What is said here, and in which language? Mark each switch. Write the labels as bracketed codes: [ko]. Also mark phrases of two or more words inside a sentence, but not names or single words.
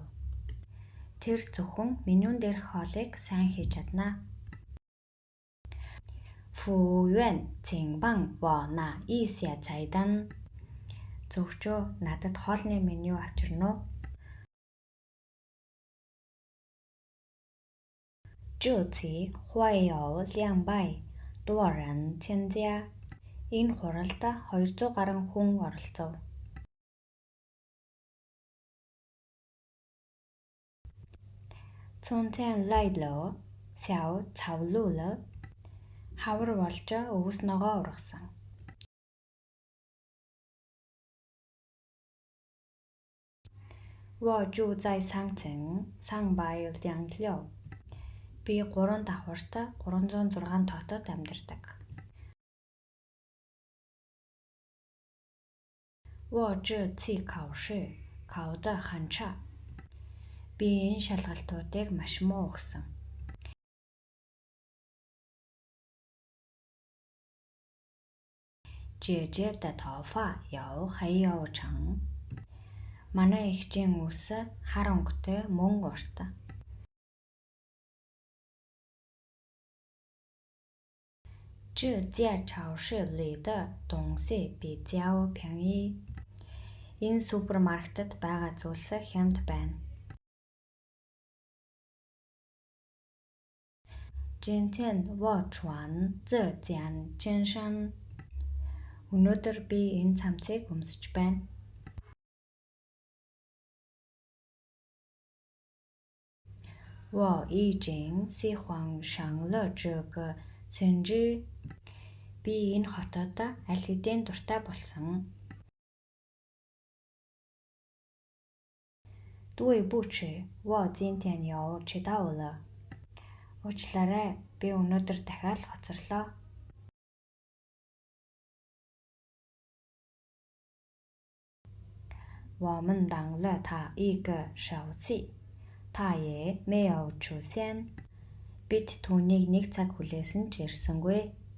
[mn] Тэр зөвхөн менюн дээрх хоолыг сайн хийж чадна. [zh] 服务员请帮我拿一下菜单. [mn] Зөвчөө надад хоолны меню авчирна уу? [zh] 这次会有200多人参加. [mn] Энэ хуралд 200 гаруй хүн оролцов. [zh] 春天来了, 小草绿了. [mn] Хавар болж өвс ногоо ургасан. [zh] 我住在3层306. [mn] Би 3 давхурт 306 тоотод амьдардаг. [zh] 我这次考试考得很差. [mn] Би энэ шалгалтуудыг маш муу өгсөн. [zh] 姐姐的头发又黑又长. [mn] Манай эгчийн үс хар өнгөтэй мөн урт. [zh] 这家超市里的东西比较便宜. [mn] Энэ супермаркетд байгаа зүйлс хямд байна. [zh] 今天我穿这件衬衫. [mn] Өнөөдөр би энэ цамцыг өмсөж байна. [zh] 我已经喜欢上了这个城市. [mn] Би энэ хотод аль хэдийн дуртай болсон. [zh] 对不起, 我今天又迟到了. [mn] Уучлаарай, би өнөөдөр дахиад хоцорлоо. [zh] 我们等了他1个小时. 他也没有出现. [mn] Бид түүнийг 1 цаг хүлээсэн ч ирсэнгүй.